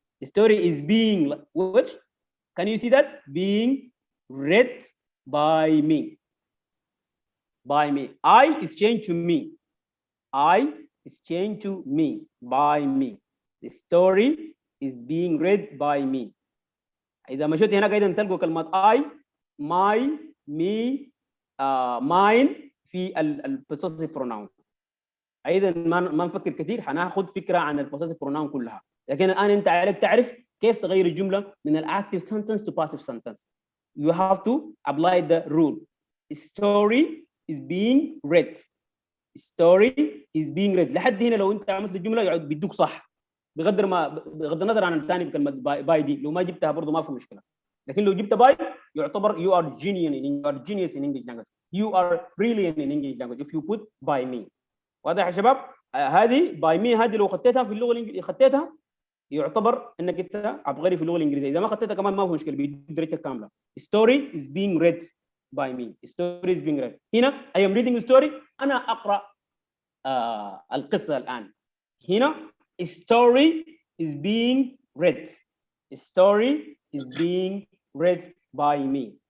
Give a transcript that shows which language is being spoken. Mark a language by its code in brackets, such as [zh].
[en] The story is being what? Can you see that? Being read by me. By me. I is changed to me. I is changed to me. By me. The story is being read by me. [ar] إذا مشيت هنا قاعدين تلقوا كلمات I, my, me, mine في البوسيسيف بروناون. ايضا ما نفكر كثير، حناخذ فكره عن البوسيسيف بروناون كلها، لكن الان انت عليك تعرف كيف تغير الجمله من الاكتيف سنتنس تو باسيف سنتنس. [en] You have to apply the rule. Story is being read. Story is being read. [ar] لحد هنا لو انت عملت الجمله يقعد بيدوك صح، بغض النظر عن الثاني بكلمه باي دي، لو ما جبتها برضه ما في مشكله. لكن لو جبت باي يعتبر [en] you are genius in English language. You are brilliant in English language if you put by me. [ar] واضح يا شباب؟ هذه باي مي هذه لو خدتها في اللغه الانجليزيه خدتها يعتبر انك انت عبقري في اللغه الانجليزيه، اذا ما خدتها كمان ما في مشكله بيديك درجه كامله. [en] Story is being read by me. Story is being read. [ar] هنا [en] I am reading a story، [ar] انا اقرا القصه الان. [en] هنا story is being read. Story is being read by me.